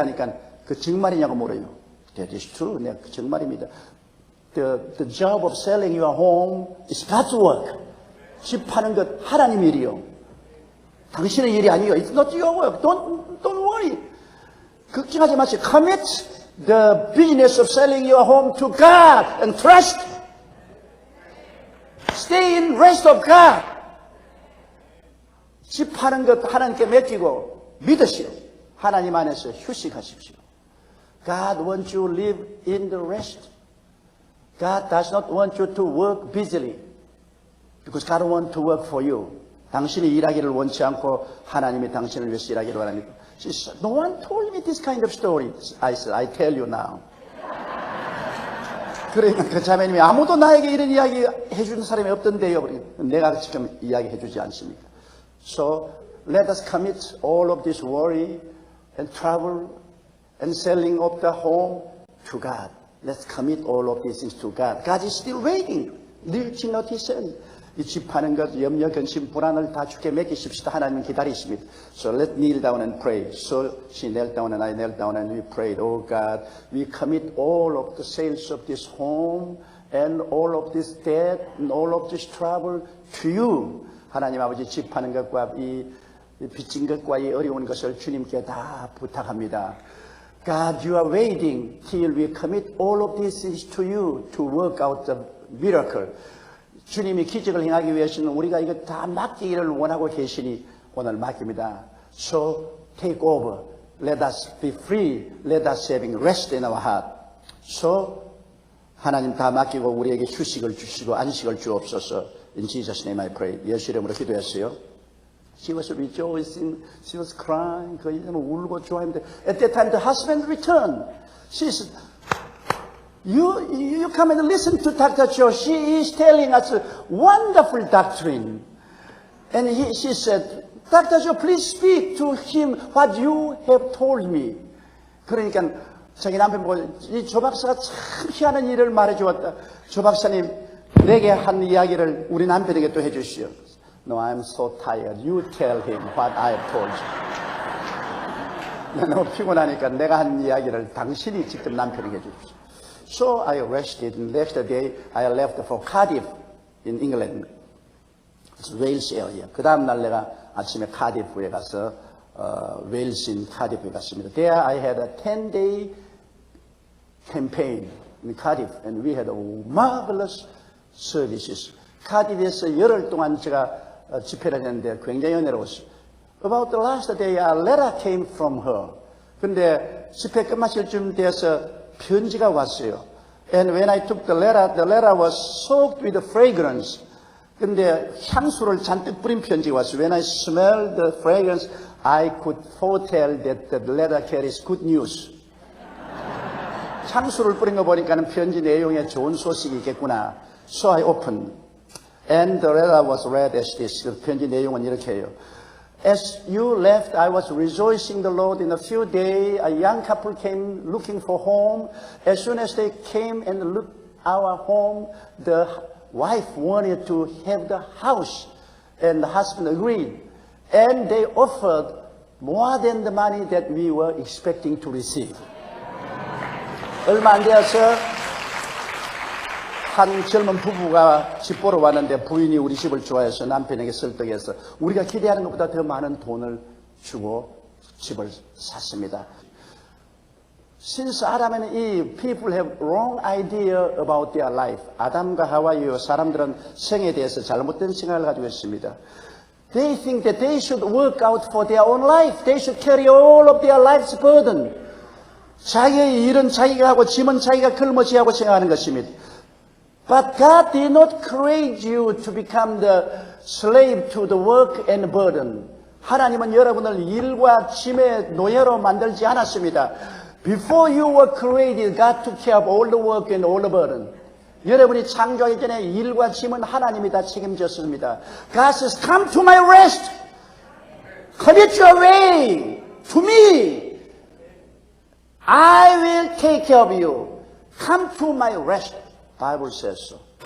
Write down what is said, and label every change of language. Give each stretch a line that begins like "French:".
Korean: 하니까 그 정말이냐고 물어요.
English: That is true.
Korean: 네, 그 정말입니다.
English: The job of selling your home is God's work.
Korean: 집 파는 것 하나님 일이요. 당신의 일이 아니에요.
English: It's not your work. Don't worry.
Korean: 걱정하지 마세요.
English: Commit the business of selling your home to God and trust. Stay in rest of God.
Korean: 집 파는 것 하나님께 맡기고 믿으시오. 하나님 안에서 휴식하십시오.
English: God wants you to live in the rest. God does not want you to work busily. Because God wants to work for you.
Korean: 당신이 일하기를 원치 않고 하나님이 당신을 위해서 일하기를 원합니다.
English: She said, no one told me this kind of story. I said, I tell you now.
Korean: 그러니까 그 자매님이 아무도 나에게 이런 이야기 해주는 사람이 없던데요. 내가 지금 이야기 해주지 않습니까?
English: So let us commit all of this worry and trouble and selling of the home to God. Let's commit all of these things to God. God is still waiting. 늘 지노티선.
Korean: 이 집 파는 것, 염려, 근심, 불안을 다 주께 맡기십시다. 하나님은 기다리십니다.
English: So let's kneel down and pray. So she knelt down and I knelt down and we prayed. Oh God, we commit all of the sales of this home and all of this debt and all of this trouble to you.
Korean: 하나님 아버지 집 파는 것과 이 빚진 것과 이 어려운 것을 주님께 다 부탁합니다.
English: God, you are waiting till we commit all of these things to you to work out the miracle.
Korean: 주님이 기적을 행하기 위해서는 우리가 이거 다 맡기기를 원하고 계시니 오늘 맡깁니다.
English: So take over. Let us be free. Let us having rest in our heart.
Korean: So 하나님 다 맡기고 우리에게 휴식을 주시고 안식을 주옵소서.
English: In Jesus' name I pray.
Korean: 예수 이름으로 기도했어요.
English: She was rejoicing. She was crying.
Korean: 그 이제는 울고 좋아했는데
English: at that time the husband returned. She said, You come and listen to Dr. Joe. She is telling us a wonderful doctrine. And she said, Dr. Joe, please speak to him what you have told me.
Korean: 그러니까 자기 남편 보고 이 조 박사가 참 희한한 일을 말해 주었다. 조 박사님 내게 한 이야기를 우리 남편에게 또 해주시오.
English: No, I'm so tired. You tell him what I have told you.
Korean: 너무 피곤하니까 내가 한 이야기를 당신이 직접 남편에게 해주십시오.
English: So I rested. Next day I left for Cardiff in England. It's Wales area.
Korean: 그 다음 날 내가 아침에 카디프에 가서 웨일스인 카디프에 갔습니다.
English: There I had a 10-day campaign in Cardiff and we had marvelous services.
Korean: 카디프에서 열흘 동안 제가 집회를 했는데 굉장히 은혜로웠어요.
English: About the last day a letter came from her.
Korean: 근데 집회 끝마칠 쯤 돼서 편지가 왔어요.
English: And when I took the letter was soaked with fragrance.
Korean: 근데 향수를 잔뜩 뿌린 편지가 왔어요.
English: When I smelled the fragrance, I could foretell that the letter carries good news.
Korean: 향수를 뿌린 거 보니까는 편지 내용에 좋은 소식이 있겠구나.
English: So I opened. And the letter was read as this.
Korean: 그 편지 내용은 이렇게 해요.
English: As you left, I was rejoicing the Lord. In a few days, a young couple came looking for home. As soon as they came and looked our home, the wife wanted to have the house, and the husband agreed. And they offered more than the money that we were expecting to receive.
Korean: 얼마 안 되어서 한 젊은 부부가 집 보러 왔는데 부인이 우리 집을 좋아해서 남편에게 설득해서 우리가 기대하는 것보다 더 많은 돈을 주고 집을 샀습니다.
English: Since Adam and Eve, people have wrong idea about their life.
Korean: 아담과 하와이요 사람들은 생에 대해서 잘못된 생각을 가지고 있습니다.
English: They think that they should work out for their own life. They should carry all of their life's burden.
Korean: 자기의 일은 자기가 하고 짐은 자기가 걸머지하고 생각하는 것입니다.
English: But God did not create you to become the slave to the work and burden.
Korean: 하나님은 여러분을 일과 짐의 노예로 만들지 않았습니다.
English: Before you were created, God took care of all the work and all the burden.
Korean: 여러분이 창조하기 전에 일과 짐은 하나님이 다 책임졌습니다.
English: God says, come to my rest. Commit your way to me. I will take care of you. Come to my rest. Bible says so.